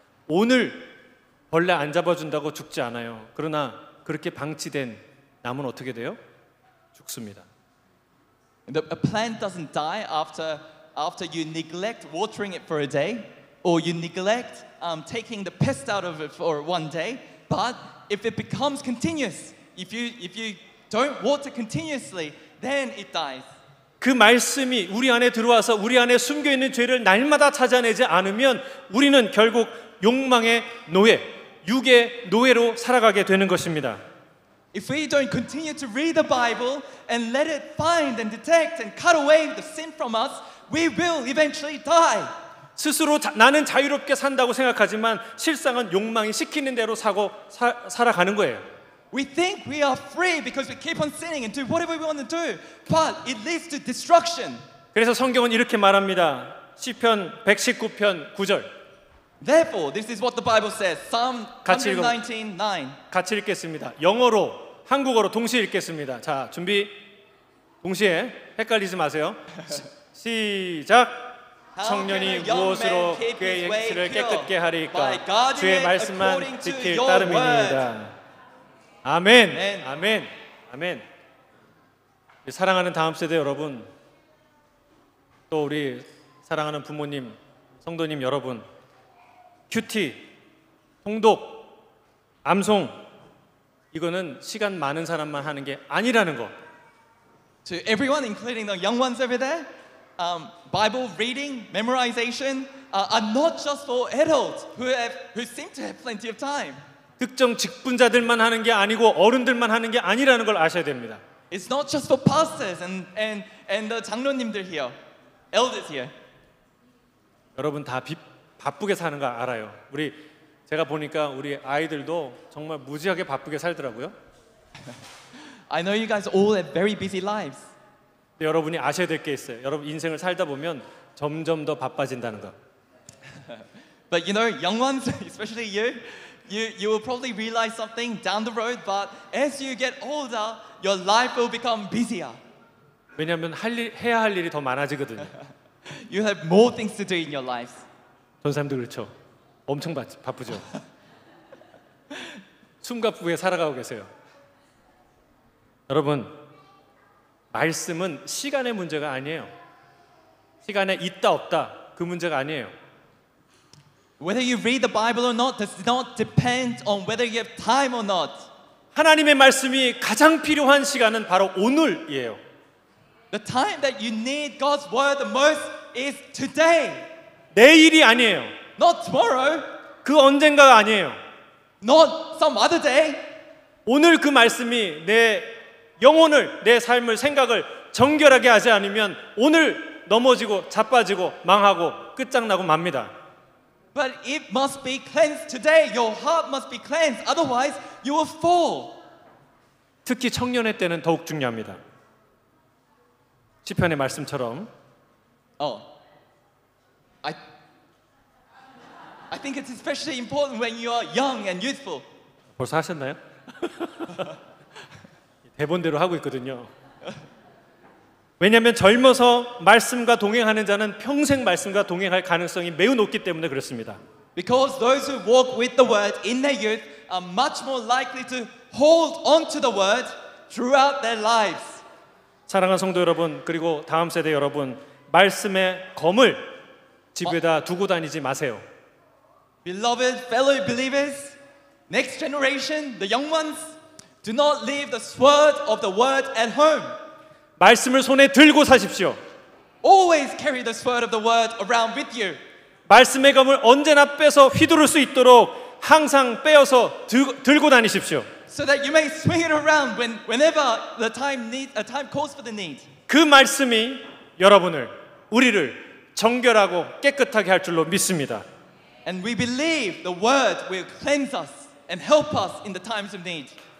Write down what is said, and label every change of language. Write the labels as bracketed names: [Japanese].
[Korean] 오늘 벌레 안 잡아준다고 죽지 않아요. 그러나 그렇게 방치된 나무는 어떻게 돼요? 죽습니다. [English] A plant doesn't die after you neglect watering it for a day, or you neglect taking the pest out of it for one day. But if it becomes continuous, if you don't water continuously, then it dies. [Korean] 그 말씀이 우리 안에 들어와서 우리 안에 숨겨 있는 죄를 날마다 찾아내지 않으면 우리는 결국 욕망의 노예, 육의 노예로 살아가게 되는 것입니다. [English] If we don't continue to read the Bible and let it find and detect and cut away the sin from us, we will eventually die. [Korean] 스스로 나는 자유롭게 산다고 생각하지만 실상은 욕망이 시키는 대로 살아가는 거예요. [English] We think we are free because we keep on sinning and do whatever we want to do, but it leads to destruction. [Korean] 그래서 성경은 이렇게 말합니다. 시편 119편 9절. [English] Therefore, this is what the Bible says. Psalm 119:9. [Korean] 같이 읽겠습니다. 영어로 한국어로 동시에 읽겠습니다. 자, 준비. 동시에 헷갈리지 마세요. 시작. 청년이 무엇으로 그의 행실을 깨끗게 하리까? 주의 말씀만 지킬 따름이니이다. 아멘. 아멘. 아멘. 사랑하는 다음 세대 여러분, 또 우리 사랑하는 부모님, 성도님 여러분, 큐티, 통독, 암송 이거는 시간 많은 사람만 하는 게 아니라는 거. [English] To everyone, including the young ones over there, Bible reading, memorization are not just for adults who seem to have plenty of time. [Korean] 특정 직분자들만 하는 게 아니고 어른들만 하는 게 아니라는 걸 아셔야 됩니다. [English] It's not just for pastors and the 장로님들 here, elders here. [Korean] 여러분 다 바쁘게 사는 거 알아요. 제가 보니까 우리 아이들도 정말 무지하게 바쁘게 살더라고요. [English] I know you guys all have very busy lives. [Korean] 근데 여러분이 아셔야 될 게 있어요. 여러분 인생을 살다 보면 점점 더 바빠진다는 거. [English] But you know, young ones, especially you will probably realize something down the road. But as you get older, your life will become busier. [Korean] 왜냐하면 해야 할 일이 더 많아지거든요. [English] You have more things to do in your lives. [Korean] 전사님도 그렇죠. 엄청 바쁘죠. 숨가쁘게 살아가고 계세요. 여러분, 말씀은 시간의 문제가 아니에요. 시간에 있다 없다 그 문제가 아니에요. [English] Whether you read the Bible or not does not depend on whether you have time or not. [Korean] 하나님의 말씀이 가장 필요한 시간은 바로 오늘이에요. [English] The time that you need God's word the most is today. [Korean] 내일이 아니에요. [English] Not tomorrow. [Korean] 그 언젠가가 아니에요. [English] Not some other day. [Korean] 오늘 그 말씀이 내 영혼을, 내 삶을, 생각을 정결하게 하지 않으면 오늘 넘어지고 자빠지고 망하고 끝장나고 맙니다. [English] But it must be cleansed today. Your heart must be cleansed. Otherwise, you will fall. [Korean] 특히 청년의 때는 더욱 중요합니다. 시편의 말씀처럼 [English] I think it's especially important when you are young and youthful. [Korean] 벌써 하셨나요? 대본대로 하고 있거든요. 왜냐하면 젊어서 말씀과 동행하는 자는 평생 말씀과 동행할 가능성이 매우 높기 때문에 그렇습니다. [English] Because those who walk with the word in their youth are much more likely to hold on to the word throughout their lives. [Korean] 사랑하는 성도 여러분, 그리고 다음 세대 여러분, 말씀의 검을 집에다 두고 다니지 마세요. [English] Beloved fellow believers, next generation, the young ones, do not leave the sword of the word at home. [Korean] 말씀을 손에 들고 사십시오. [English] Always carry the sword of the word around with you. [Korean] 말씀의 검을 언제나 빼서 휘두를 수 있도록 항상 빼어서 들고 다니십시오. [English] So that you may swing it around whenever the time calls for the need. [Korean] 그 말씀이 여러분을, 우리를 정결하고 깨끗하게 할 줄로 믿습니다. [English] And we believe the word will cleanse us and help us in the times of need.